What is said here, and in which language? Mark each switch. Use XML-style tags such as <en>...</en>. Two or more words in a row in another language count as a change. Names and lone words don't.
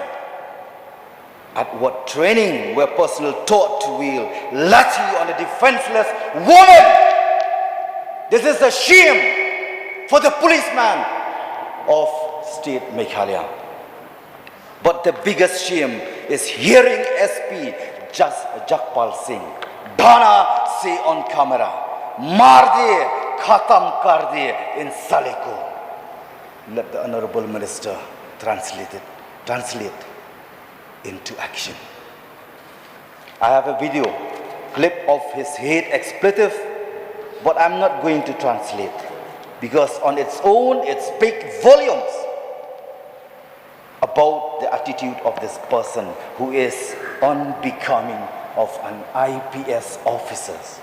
<en>At what training were personnel taught to wield lathi on a defenseless woman? This is a shame for the policeman of state Meghalaya. But the biggest shame is hearing SP Jakpal Singh Bhana say on camera,</en> <hi>"Mar de, khatam kar de in sale ko."</hi> <en>Let the Honorable Minister translate into action. I have a video clip of his hate expletive, but I'm not going to translate because on its own it speaks volumes about the attitude of this person who is unbecoming of an IPS officer.</en>